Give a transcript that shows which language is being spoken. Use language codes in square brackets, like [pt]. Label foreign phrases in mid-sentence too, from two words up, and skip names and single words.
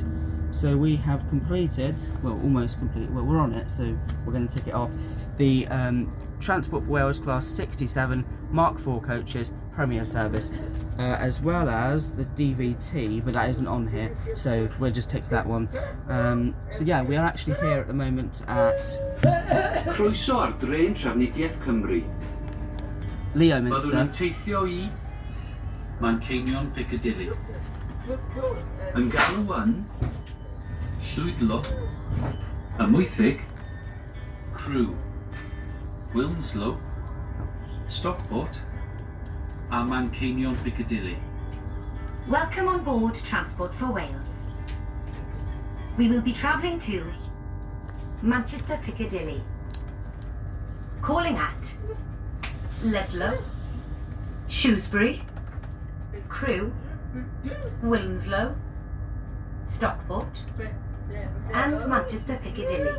[en] So we have completed, well, almost completed, well, we're on it, so we're going to tick it off. The Transport for Wales Class 67 Mark IV coaches Premier Service, as well as the DVT, but that isn't on here, so we'll just tick that one. So yeah, we are actually here at the moment at [cy] Croeso ar drên Trafnidiaeth Cymru. Byddwn Leominster. yn teithio I Manceinion Piccadilly. Yn galw yn Llwydlo, Amwythig, Crew, Wilmslow, Stockport, a Manceinion Piccadilly. [en] Welcome on board Transport for Wales. We will be travelling to Manchester Piccadilly. Calling at Ludlow, Shrewsbury, Crewe, Wilmslow, Stockport, and Manchester Piccadilly.